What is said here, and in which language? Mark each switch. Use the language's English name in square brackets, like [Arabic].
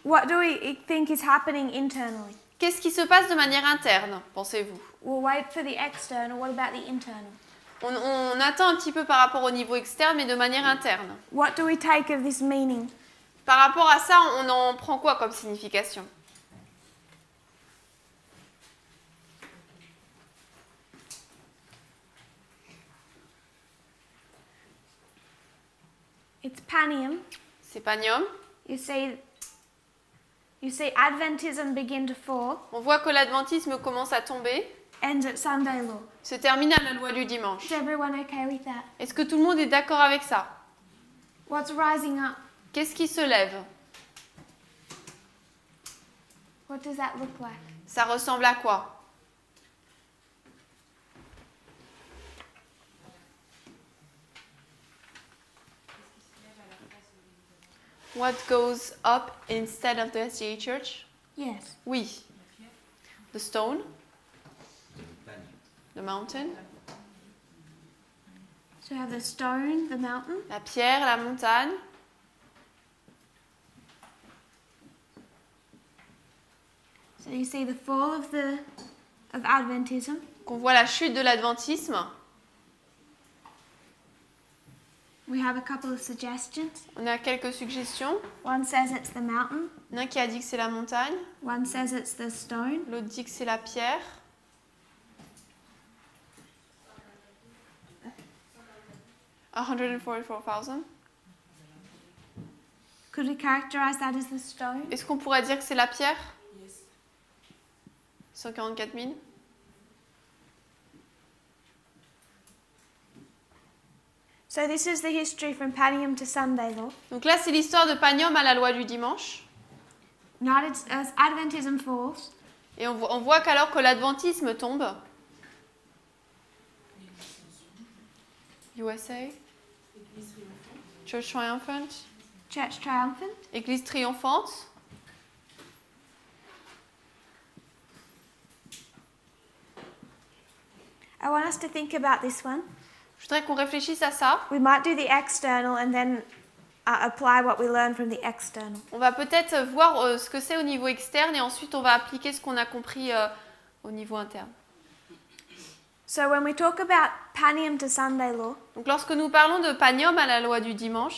[English] What do we think is happening internally? [French] Qu'est-ce qui se passe de manière interne, pensez-vous? [English] We'll wait for the external. What about the internal? [French] On attend un petit peu par rapport au niveau externe, mais de manière interne. [English] What do we take of this meaning? [French] Par rapport à ça, on en prend quoi comme signification? [English] It's Panium. [French] C'est Panium. [English] You see Adventism begin to fall. [French] On voit que l'adventisme commence à tomber, [English] Ends at Sunday law. [French] se termine à la loi du dimanche. [English] Is everyone okay with that? [French] Est-ce que tout le monde est d'accord avec ça? [English] What's rising up? [French] Qu'est-ce qui se lève? [English] What does that look like? [French] Ça ressemble à quoi? [English] What goes up instead of the SDA Church? Yes. [French] Oui. [English] The stone. The mountain. So we have the stone, the mountain. [French] La pierre, la montagne. [English] So you see the fall of Adventism. [French] On voit la chute de l'adventisme. [English] We have a couple of suggestions. [French] On a quelques suggestions. [English] One says it's the mountain. [French] Il y en a un qui a dit que c'est la montagne. [English] One says it's the stone. [French] L'autre dit que c'est la pierre. [English] $144,000. Could we characterize that as the stone? [French] Est-ce qu'on pourrait dire que c'est la pierre? 144 000. [English] So this is the history from Panium to Sunday Law. [French] Donc là, c'est l'histoire de Panium à la loi du dimanche. [English] Adventism falls. [French] Et on voit qu'alors que l'adventisme tombe, USA, Church Triumphant, [English] Church Triumphant. [French] Église triomphante. [English] I want us to think about this one. [French] Je voudrais qu'on réfléchisse à ça. [English] We might do the external and then apply what we learn from the external. [French] On va peut-être voir ce que c'est au niveau externe et ensuite on va appliquer ce qu'on a compris au niveau interne. [English] So when we talk about Panium to Sunday Law, [French] donc lorsque nous parlons de Panium à la loi du dimanche,